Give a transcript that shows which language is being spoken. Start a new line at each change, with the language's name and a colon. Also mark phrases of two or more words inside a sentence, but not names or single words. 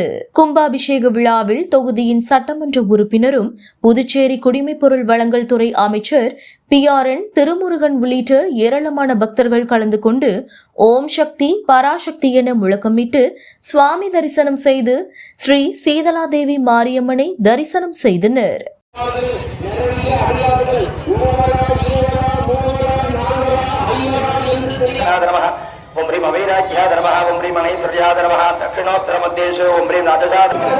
Tamil: கும்பாபிஷேக விழாவில் தொகுதியின் சட்டமன்ற உறுப்பினரும் புதுச்சேரி குடிமைப்பொருள் வழங்கல் துறை அமைச்சர் PRN திருமுருகன் உள்ளிட்ட ஏராளமான பக்தர்கள் கலந்து கொண்டு ஓம் சக்தி பராசக்தி என முழக்கமிட்டு சுவாமி தரிசனம் செய்து ஸ்ரீ சீதலாதேவி மாரியம்மனை தரிசனம் செய்தனர்.
Sanskrit: ओम ह्रीं अवैराग्याय नमः ओम ह्रीं मणैश्वर्याय नमः दक्षिणोत्तरमध्येषु ओम ह्रीं नादशात्